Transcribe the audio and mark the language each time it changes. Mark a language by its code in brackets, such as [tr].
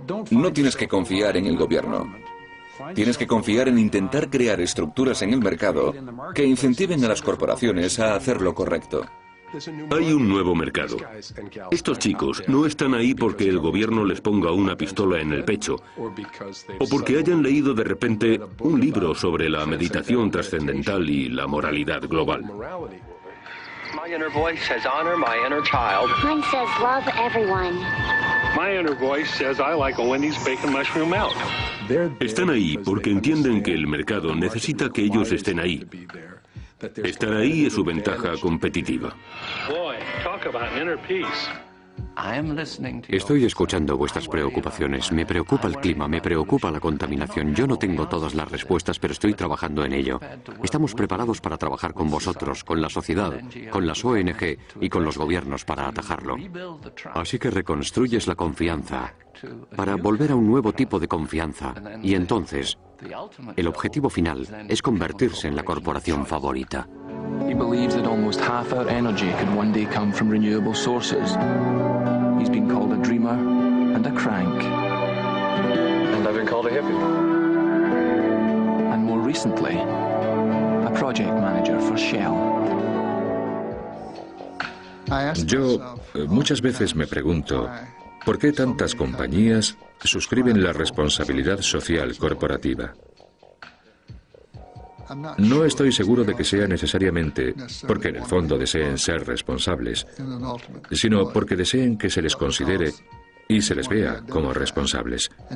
[es] No tienes que confiar en el gobierno. Tienes que confiar en intentar crear estructuras en el mercado que incentiven a las corporaciones a hacer lo correcto. Hay un nuevo mercado. Estos chicos no están ahí porque el gobierno les ponga una pistola en el pecho o porque hayan leído de repente un libro sobre la meditación trascendental y la moralidad global. [en] My inner voice says honor my inner child. Mine says love everyone. My inner voice says I like a Wendy's bacon mushroom milk. [es] Están ahí porque entienden que el mercado necesita que ellos estén ahí. Estar ahí es su ventaja competitiva. [en] Boy, talk about inner peace. [es] Estoy escuchando vuestras preocupaciones. Me preocupa el clima, me preocupa la contaminación. Yo no tengo todas las respuestas, pero estoy trabajando en ello. Estamos preparados para trabajar con vosotros, con la sociedad, con las ONG y con los gobiernos para atajarlo. Así que reconstruyes la confianza para volver a un nuevo tipo de confianza. Y entonces, el objetivo final es convertirse en la corporación favorita. [en] He believes that almost half our energy could one day come from renewable sources. He's been called a dreamer and a crank. And I've been called a hippie. And more recently, a project manager for Shell. [es] Yo muchas veces me pregunto, ¿por qué tantas compañías suscriben la responsabilidad social corporativa? No estoy seguro de que sea necesariamente porque en el fondo deseen ser responsables, sino porque deseen que se les considere y se les vea como responsables.